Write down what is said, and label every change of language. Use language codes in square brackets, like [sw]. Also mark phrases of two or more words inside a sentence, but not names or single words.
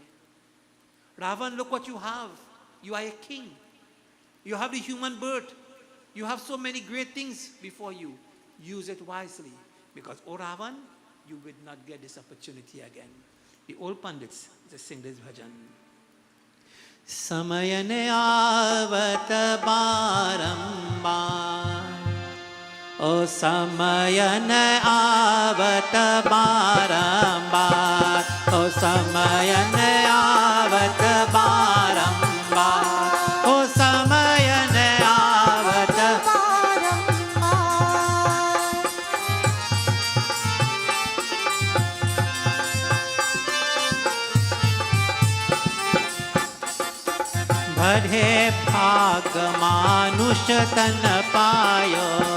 [en] Ravan, look what you have. You are a king. You have the human birth. You have so many great things before you. Use it wisely. Because, O Ravan, you will not get this opportunity again. The old Pundits just sing this bhajan. [hi] समयने आवत बारंबार, ओ समयने आवत बारंबार, ओ समयने आवत बारंबार, ओ समयने आवत बढ़े भाग मानुष तन पायो,